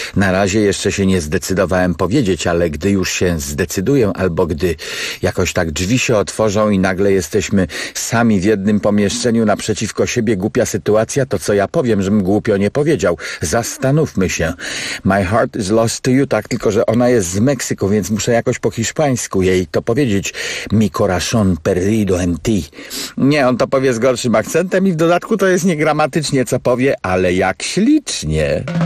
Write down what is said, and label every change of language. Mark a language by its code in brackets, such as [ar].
[pl] Na razie jeszcze się nie zdecydowałem powiedzieć, ale gdy już się zdecyduję, albo gdy jakoś tak drzwi się otworzą i nagle jesteśmy sami w jednym pomieszczeniu naprzeciwko siebie, głupia sytuacja, to co ja powiem, żebym głupio nie powiedział. Zastanówmy się. [en] My heart is lost to you, [pl] tak, tylko że ona jest z Meksyku, więc muszę jakoś po hiszpańsku jej to powiedzieć. [es] Mi corazón perdido en ti. [pl] Nie, on to powie z gorszym akcentem i w dodatku to jest niegramatycznie, co powie, ale jak ślicznie.